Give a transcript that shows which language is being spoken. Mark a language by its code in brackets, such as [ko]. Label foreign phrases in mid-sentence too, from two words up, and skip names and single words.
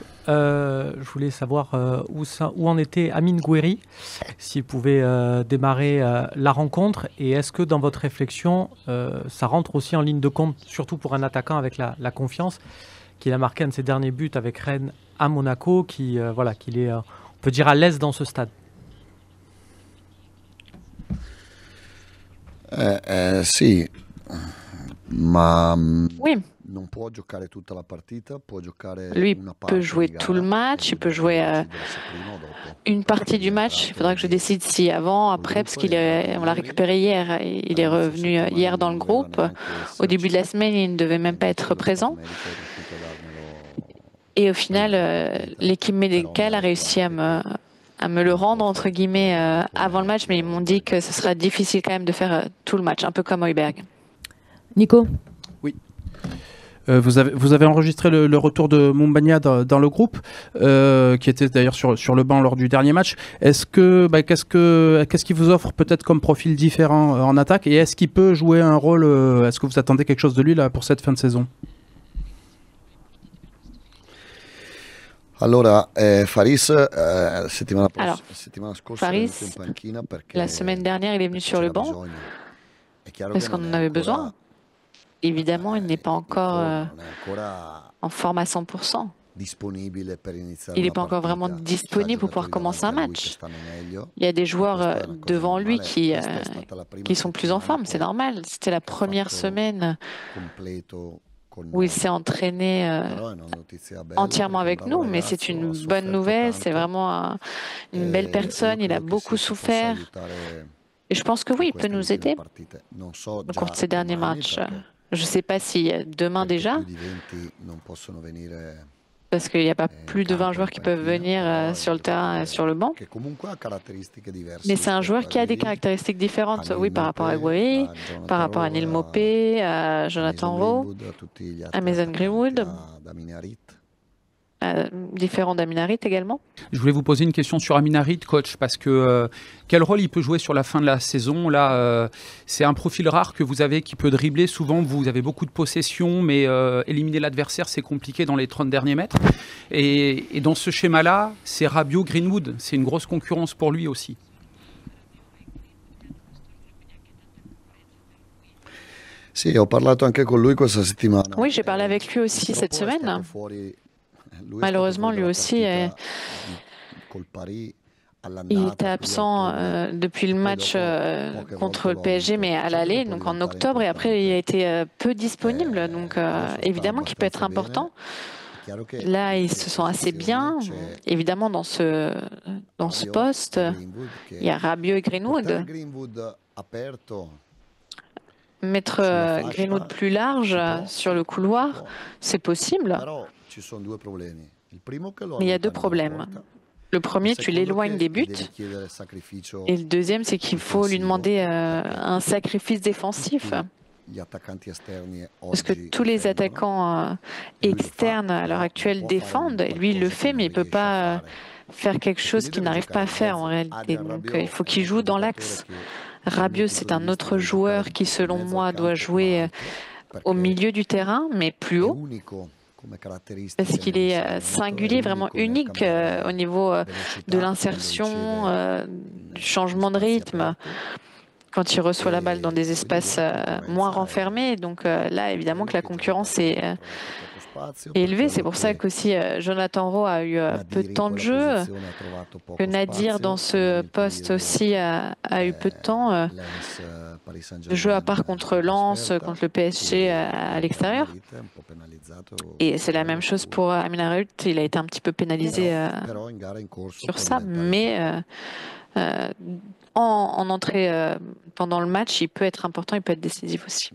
[fr] Je voulais savoir où en était Amine Gouiri, s'il pouvait démarrer la rencontre, et est-ce que dans votre réflexion, ça rentre aussi en ligne de compte, surtout pour un attaquant avec la confiance qu'il a marqué un de ses derniers buts avec Rennes à Monaco, qu'il est, on peut dire, à l'aise dans ce stade. [it] Sì, ma [fr] Oui, [it] non può giocare tutta la partita, può giocare lui una [fr] peut [it] parte [fr] jouer [it] di [fr] tout le [it] gara [fr] match, [it] e [fr] il peut [it] dovremo [fr] jouer [it] decidere se prima o dopo. [fr] une partie du match. Il faudra que je décide si avant, après, parce on l'a récupéré hier. Et il est revenu hier dans le groupe. Au début de la semaine, il ne devait même pas être présent. Et au final, l'équipe médicale a réussi à me le rendre, entre guillemets, avant le match, mais ils m'ont dit que ce sera difficile quand même de faire tout le match, un peu comme Højbjerg. Nico? Oui. Vous avez enregistré le retour de Mumbagna dans le groupe, qui était d'ailleurs sur le banc lors du dernier match. Qu'est-ce qu'il vous offre peut-être comme profil différent en attaque, et est-ce qu'il peut jouer un rôle, est-ce que vous attendez quelque chose de lui là pour cette fin de saison? [it] Allora, Faris, settimana scorsa è [fr] Faris, [it] venuto in panchina perché [fr] la semaine dernière, il est venu sur le [it] c'era [fr] banc [it] bisogno. È chiaro [fr] parce [it] che [fr] qu'on [it] non [fr] en [it] è [fr] avait [it] ancora, [fr] besoin. Évidemment, il n'est pas encore [it] non è ancora [fr] en forme à 100%. [it] disponibile per iniziare [fr] Il n'est [it] una [fr] pas encore [it] partita. [fr] vraiment [it] C'ha [fr] disponible pour pouvoir [it] giocatori [fr] commencer un [it] davanti a lui che [fr] match. [it] stanno meglio. [fr] Il y a des joueurs [it] Questa è una cosa [fr] devant lui [it] normale. [fr] qui [it] Questa è stata la prima [fr] sont plus en [it] settimana [fr] forme, c'est [it] poi [fr] normal. C'était la [it] che ha [fr] première [it] fatto [fr] semaine [it] completo con [fr] où il [it] noi. [fr] s'est entraîné [it] Però è una notizia bella [fr] entièrement [it] perché [fr] avec [it] un bravo [fr] nous, mais c'est [it] ragazzo, ha [fr] une bonne [it] sofferto [fr] nouvelle, c'est [it] tanto [fr] vraiment une belle [it] e io [fr] personne, il a [it] credo che [fr] beaucoup [it] sì, ci possa [fr] souffert, [it] aiutare [fr] et je pense que [it] in [fr] oui, il peut [it] queste [fr] nous [it] ultime [fr] aider [it] partite. Non so [fr] au cours [it] già [fr] de ces derniers [it] domani [fr] matchs. [it] perché [fr] Je ne sais pas si demain [it] perché [fr] déjà, [it] più di 20 non possono venire [fr] parce qu'il n'y a pas [it] in [fr] plus de 20 [it] campo, in [fr] joueurs qui peuvent [it] panchina, [fr] venir [it] però è [fr] sur [it] un [fr] le terrain et sur le banc. [it] che comunque ha caratteristiche diverse [fr] Mais c'est un [it] rispetto [fr] joueur [it] a [fr] qui a des [it] Guiri, [fr] caractéristiques [it] a [fr] différentes, oui, [it] Neil [fr] par rapport à [it] Maupay, [fr] Gouiri, [it] a [fr] par [it] Jonathan [fr] rapport à [it] Rowe, [fr] Neil Maupay, à [it] a [fr] Jonathan [it] Mason [fr] Rowe, [it] Greenwood, a tutti gli [fr] à [it] altri [fr] Mason [it] attaccanti, [fr] Greenwood, [it] a Damien Harit. [fr] différent d'Amin Harit également. Je voulais vous poser une question sur Amin Harit, coach, parce que quel rôle il peut jouer sur la fin de la saison là, c'est un profil rare que vous avez qui peut dribbler. Souvent, vous avez beaucoup de possession, mais éliminer l'adversaire, c'est compliqué dans les 30 derniers mètres. Et dans ce schéma-là, c'est Rabiot, Greenwood. C'est une grosse concurrence pour lui aussi. [it] Sì, ho parlato anche con lui questa settimana. [fr] Oui, j'ai parlé avec lui aussi cette [it] Purtroppo è [fr] semaine. [it] stato fuori, lui è [fr] Malheureusement, [it] stato [fr] lui [it] fuori [fr] aussi, [it] dalla partita col Paris [fr] il [it] all'andata [fr] était [it] qui a [fr] absent [it] ottobre. [fr] depuis le [it] Poi [fr] match [it] dopo poche [fr] contre le [it] volte l'ho [fr] PSG, [it] avuto. [fr] mais à [it] Certo che [fr] l'aller, [it] può [fr] donc en [it] diventare [fr] octobre, et après il a [it] importante. [fr] été peu disponible, donc [it] Adesso sta [fr] évidemment qu'il peut être [it] abbastanza bene. [fr] important. [it] È chiaro che [fr] Là, [it] in [fr] ils se [it] quelle [fr] sent assez bien. [it] posizioni c'è [fr] Évidemment, dans ce [it] Rabiot [fr] poste, [it] e Greenwood [fr] il y a [it] che [fr] Rabiot et [it] portare [fr] Greenwood. [it] Greenwood aperto [fr] Mettre [it] sulla [fr] Greenwood [it] fascia [fr] plus large [it] si può, [fr] sur le [it] si [fr] couloir, [it] può. [fr] c'est possible. [it] Però ci sono due problemi. Il primo che lo [fr] Mais il y a deux [it] allontani dalla [fr] problèmes. [it] porta. [fr] Le [it] Il [fr] premier, tu [it] secondo [fr] l'éloignes [it] che [fr] des [it] gli [fr] buts. [it] devi chiedere sacrificio [fr] Et le deuxième, c'est qu'il faut lui [it] difensivo [fr] demander [it] perché [fr] un sacrifice défensif. [it] tutti gli attaccanti esterni [fr] Parce que [it] oggi [fr] tous les [it] difendono [fr] attaquants [it] e lui lo fa, [fr] externes à l'heure [it] però [fr] actuelle [it] non può fare [fr] défendent, et lui il le [it] qualcosa [fr] fait, [it] che [fr] mais il [it] non [fr] peut [it] riesce a [fr] pas [it] fare. [fr] faire quelque [it] E [fr] chose [it] quindi [fr] qu'il [it] deve [fr] n'arrive pas [it] giocare [fr] à [it] in [fr] faire en [it] mezzo. [fr] réalité. [it] Adrien [fr] Donc [it] Rabiot [fr] il faut [it] è [fr] qu'il [it] un [fr] joue [it] altro [fr] dans [it] giocatore [fr] l'axe. [it] che dal mio [fr] Rabiot, [it] punto [fr] c'est [it] di [fr] un [it] vista [fr] autre [it] deve [fr] joueur [it] giocare [fr] qui, [it] in [fr] selon [it] mezzo [fr] moi, [it] al [fr] doit [it] campo, ma [fr] jouer [it] alto, [fr] au [it] perché [fr] milieu du terrain, mais plus [it] è [fr] haut, [it] unico come [fr] parce [it] caratteristiche [fr] qu'il est [it] nell'inserimento, è [fr] singulier, vraiment [it] unico nel [fr] unique au [it] cambiare [fr] niveau de [it] velocità quando [fr] l'insertion, [it] riceve [fr] du [it] in [fr] changement de [it] spazi [fr] rythme, [it] aperti [fr] quand il reçoit la balle dans des [it] e quindi [fr] espaces [it] lui la [fr] moins [it] concorrenza [fr] renfermés. Donc là, évidemment [it] quello [fr] que la [it] che Jonathan [fr] concurrence [it] Rowe [fr] est [it] ha trovato poco spazio, [fr] est [it] per [fr] élevé. C'est [it] quello [fr] pour ça [it] che [fr] qu'aussi Jonathan Rowe a eu peu de [it] Nadir in [fr] temps de [it] quella [fr] jeu, [it] posizione ha trovato [fr] que [it] poco [fr] Nadir dans [it] spazio [fr] ce [it] nel [fr] poste [it] periodo [fr] aussi a eu peu de temps [it] Lens Paris [fr] de jeu, à [it] Saint-Germain [fr] part contre [it] in [fr] Lens, [it] trasferta [fr] contre le PSG à [it] e [fr] l'extérieur. [it] Damien Harit è un po' penalizzato [fr] Et [it] per [fr] c'est la [it] quello [fr] même chose [it] su [fr] pour Amin Harit. Il a été un petit peu pénalisé [it] però in gara in corso [fr] sur [it] può [fr] ça, [it] diventare [fr] mais [it] importante. [fr] en entrée pendant le match, il peut être important, il peut être décisif aussi.